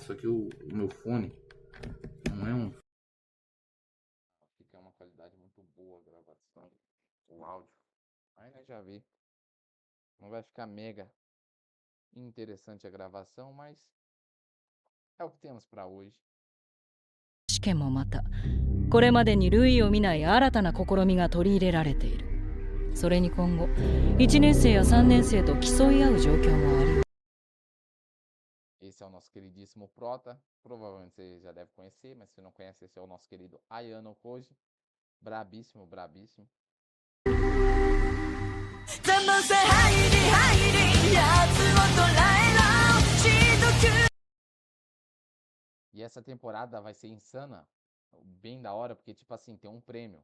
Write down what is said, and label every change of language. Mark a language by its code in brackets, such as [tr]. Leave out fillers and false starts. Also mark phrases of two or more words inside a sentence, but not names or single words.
[pt] Só que o meu fone não é um... Fica uma qualidade muito boa a gravação, o áudio. Aí nós já vê. Não vai ficar mega interessante a gravação, mas é o que temos para hoje. [ja] 試験もまたこれまでに類を見ない新たな試みが取り入れられている。それに今後1年生や3年生と競い合う状況もあり。 [pt] Esse é o nosso queridíssimo Prota. Provavelmente você já deve conhecer, mas se não conhece, esse é o nosso querido Ayano Koji. Brabíssimo, brabíssimo. E essa temporada vai ser insana, bem da hora, porque, tipo assim, tem um prêmio.